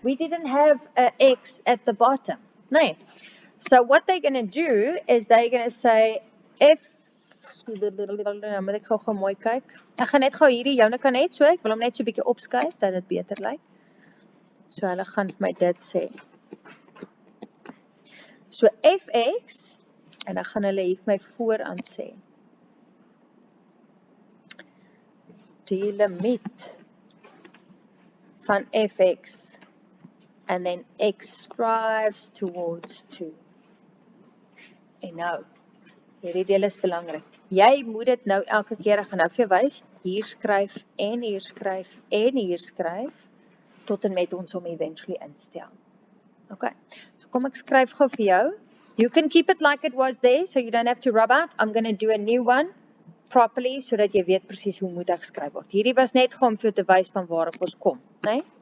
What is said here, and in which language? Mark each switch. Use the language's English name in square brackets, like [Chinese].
[English] We didn't have a x at the bottom, [Afrikaans] nee? [English] So what they're going to do is they're going to say f, [Afrikaans] nou moet ek gou-gou mooi kyk. Ek gaan net gou hierdie joune kan net so, ek wil hom net so 'n bietjie opskuif, dat dit beter lyk. So hulle gaan vir my dit sê. So fx, en dan gaan hulle hier vir my vooraan sê. Die limiet van fx, [English] and then x strives towards 2. [Afrikaans] En nou, hierdie deel is belangrik. Jy moet dit nou elke keer, ek gaan nou vir jou wys, hier skryf, en hier skryf, en hier skryf, tot en met ons hom eventually instel. Okay, so kom ek skryf gou vir jou, [English] You can keep it like it was there, so you don't have to rub out. I'm going to do a new one properly, [Afrikaans] sodat jy weet presies hoe moet ek geskryf word. Hierdie was net om vir jou te wys van waar af ons kom, né?